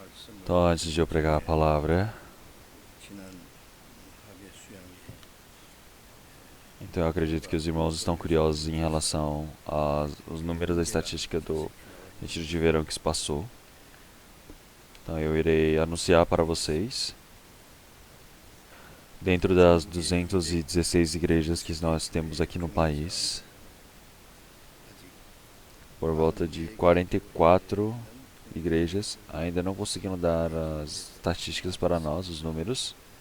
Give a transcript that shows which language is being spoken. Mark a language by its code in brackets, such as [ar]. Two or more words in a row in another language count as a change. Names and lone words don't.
[pt] Então, antes de eu pregar a palavra, [ko] 지난 학예 수양회 [pt] então eu acredito que os irmãos estão curiosos em relação aos números da estatística do retiro de verão que se passou. Então eu irei anunciar para vocês, dentro das 216 igrejas que nós temos aqui no país, por volta de 44 igrejas ainda não conseguiram dar as estatísticas para nós, os números.